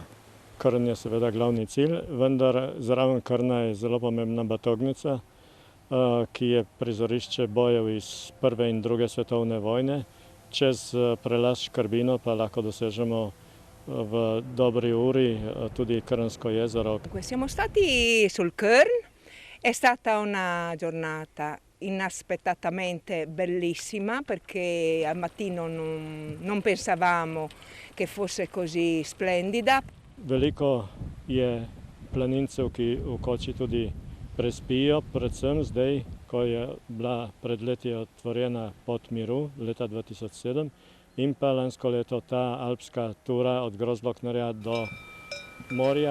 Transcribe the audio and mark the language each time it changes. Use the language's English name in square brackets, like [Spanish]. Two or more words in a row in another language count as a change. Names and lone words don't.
[Slovenian] Krn je seveda glavni cilj, vendar zraven Krna je zelo pomembna Batognica, ki je prizorišče bojev iz prve in druge svetovne vojne. Čez prelaz Škrbino pa lahko dosežemo v dobri uri tudi Krnsko jezero. [Italian] Siamo stati sul Krn, è stata una giornata inaspettatamente bellissima, perché al mattino non pensavamo che fosse così splendida. [Slovenian] Veliko je planincev, ki v koči tudi prespijo, predvsem zdaj, ko je bila pred leti otvorjena pot miru leta 2007, in pa lansko leto ta alpska tura od Großglocknerja do morja.